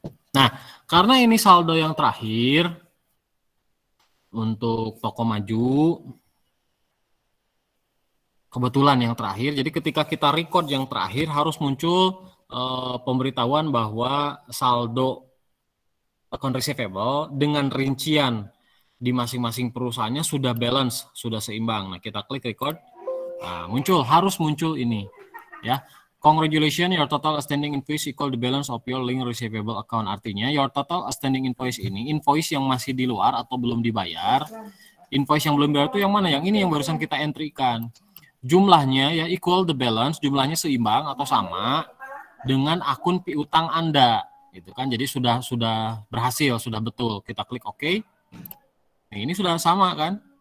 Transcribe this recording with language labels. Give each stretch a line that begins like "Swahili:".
Indonesian: Nah, karena ini saldo yang terakhir untuk toko maju, kebetulan yang terakhir, jadi ketika kita record yang terakhir harus muncul pemberitahuan bahwa saldo account receivable dengan rincian di masing-masing perusahaannya sudah balance, sudah seimbang. Nah, kita klik record, nah, harus muncul ini ya.
English: Congratulations, your total outstanding invoice equal the balance of your link receivable account.
Indonesian: Artinya,
English: your total outstanding invoice
Indonesian: ini, invoice yang masih di luar atau belum dibayar. Invoice yang belum dibayar itu yang mana? Yang ini yang barusan kita entry-kan. Jumlahnya ya
English: equal the balance,
Indonesian: jumlahnya seimbang atau sama dengan akun piutang Anda. Gitu kan. Jadi sudah berhasil, sudah betul. Kita klik OK. Nah, ini sudah sama kan?